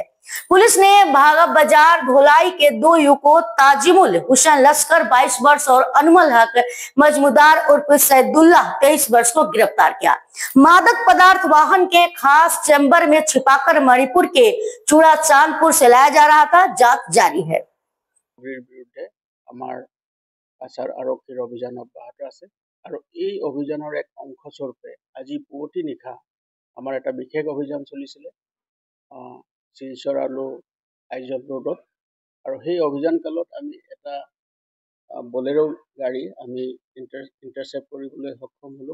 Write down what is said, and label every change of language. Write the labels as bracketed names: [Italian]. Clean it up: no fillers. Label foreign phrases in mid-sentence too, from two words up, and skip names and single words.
[Hindi] पुलिस ने भागा बाजार धोलाई के 2 युवकों ताजिमुल हुसैन लश्कर 22 वर्ष और अनमल हक मजमुदार उर्फ सैदुल्लाह 23 वर्ष को गिरफ्तार किया। मादक पदार्थ वाहन के खास चैम्बर में छिपाकर मणिपुर के चूड़ा चांदपुर से लाया जा रहा था। जांच जारी है। [Assamese] আচাৰ আৰক্ষীৰ অভিযান অব্যাহত আছে আৰু এই অভিযানৰ এক অংশস্বৰূপে আজি পুৱতি নিশা আমাৰ এটা বিশেষ অভিযান চলিছিলে শিলচৰ আৰু আইজল ৰোডত। আৰু সেই অভিযান কালত আমি এটা বলেৰো গাড়ী আমি ইণ্টাৰচেপ্ট কৰিবলৈ সক্ষম হলো।